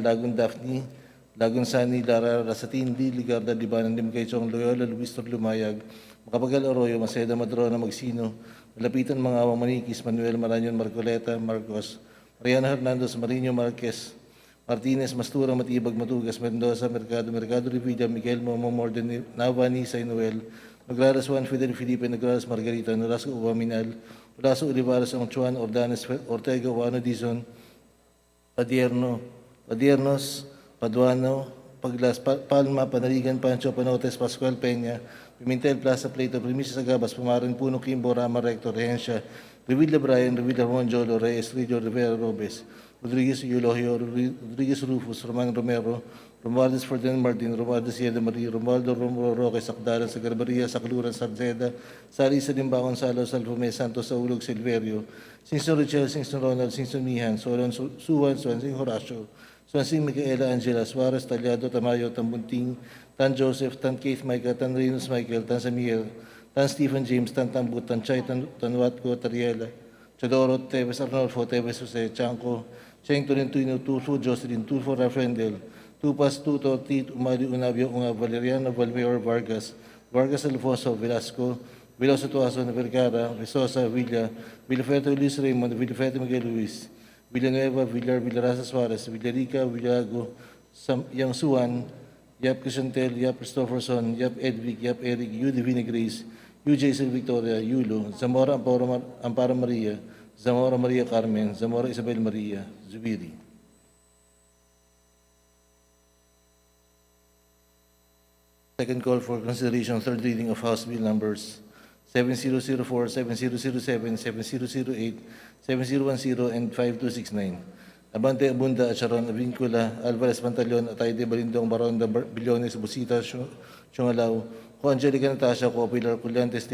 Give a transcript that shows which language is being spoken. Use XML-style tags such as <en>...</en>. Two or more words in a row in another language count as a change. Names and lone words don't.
<en>Lagun Daphne, Lagun Sani, Lara, Rasatin, Di, Ligarda, Libanan, Limkaychong, Loyola, Luis Tor Lumayag, Makapagal Arroyo, Maceda, Madrona, Magsino, Malapitan, Mga Awang Manikis, Manuel Maranyon, Marcoleta, Marcos, Mariana Hernandez, Marino Marquez, Martinez, Mastura, Matibag, Matugas, Mendoza, Mercado Revilla, Miguel Momo, Morden, Nava, Nisay, Noel, Nagraras Juan, Fidel Felipe, Nagraras Margarita, Narasco Uwaminal, Raso Olivares, Angchuan, Ordanes, Ortega, Wano Dizon, Padiernos, Paduano, Paglas, Palma, Panaligan, Pancho, Panotes, Pascual Peña, Pimentel, Plaza Plato, Primicia Sagabas, Pumarin, Puno, Kimbo, Rama, Rector, Rehencia, Revilla Brian, Revilla Juan Jolo, Reyes, Rillo, Rivera, Robes, Rodriguez Eulogio, Rodriguez Rufus, Roman Romero, Romualdez Ferdinand Martin, Romualdez Sieda Marie, Romualdo Romulo Roque, Sakdaran, Sagarbaria, Sakluran, Sarceda, Sari Salimba, Gonzalo, Salvome, Santos, Saulog, Silverio, Sinson Richel, Sinson Ronald, Sinson Mihan, Solon Suwan, Swansing Horacio, Swansing Micaela Angela, Suarez, Talyado, Tamayo, Tambunting, Tan Joseph, Tan Keith Michael, Tan Reynolds Michael, Tan Samuel, Tan Stephen James, Tan Tambut, Tan Chay, Tan Watco, Tariela, Chodoro, Teves Arnolfo, Teves Jose, Chanco, Cheng Tolentino, Tulfo, Jocelyn, Tulfo, Rafael, Tupas, Tuto, Tit, Umali, Unabio, Unga, Valeriano, Valmeor, Vargas, Vargas Alfonso, Velasco, Veloso Tuaso, Vergara, Visosa, Villa, Villafeto Luis Raymond, Villafeto Miguel Luis, Villanueva, Villar, Villarasa Suarez, Villarica, Villago, Yang Suan, Yap Crisantel, Yap Christopherson, Yap Edvic, Yap Eric, Yu Divina Grace, Yu Jason Victoria, Yulo, Zamora Amparo Maria, Zamora Maria Carmen, Zamora Isabel Maria, Zubiri. Second call for consideration, third reading of House Bill numbers 7004, 7007, 7008, 7010, and 5269. Abante Abunda, Acharon, Avincula, Alvarez Pantaleon, Atayde Balindong, Baronda Billones, Busita, Chungalaw, Ko Angelica Natasha, Ko Pilar Cullantes,</en>